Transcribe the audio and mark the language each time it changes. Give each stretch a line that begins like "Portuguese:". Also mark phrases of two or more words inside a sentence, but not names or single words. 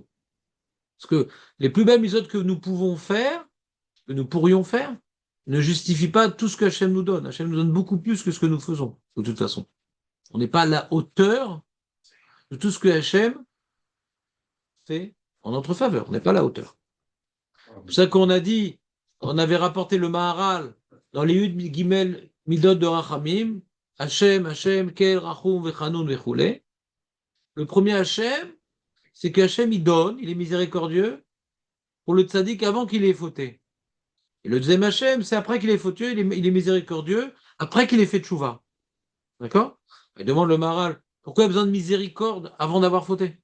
French: Parce que les plus belles mitzvot que nous pouvons faire, que nous pourrions faire, ne justifient pas tout ce que Hachem nous donne. Hachem nous donne beaucoup plus que ce que nous faisons, de toute façon. On n'est pas à la hauteur de tout ce que Hachem fait en notre faveur. On n'est pas à la hauteur. C'est pour ça qu'on a dit, on avait rapporté le Maharal dans les
Hebrew: יוד גימל מידות
French: de Rachamim,
Hebrew: השם, השם, אל, רחום, וחנון, וכולי.
French: Le premier Hachem, c'est que Hachem, il donne, il est miséricordieux pour le tzaddik avant qu'il ait fauté. Et le deuxième Hachem, c'est après qu'il ait fauté, il est miséricordieux, après qu'il ait fait tchouva. D'accord? Il demande le Maharal, pourquoi il y a besoin de miséricorde avant d'avoir fauté?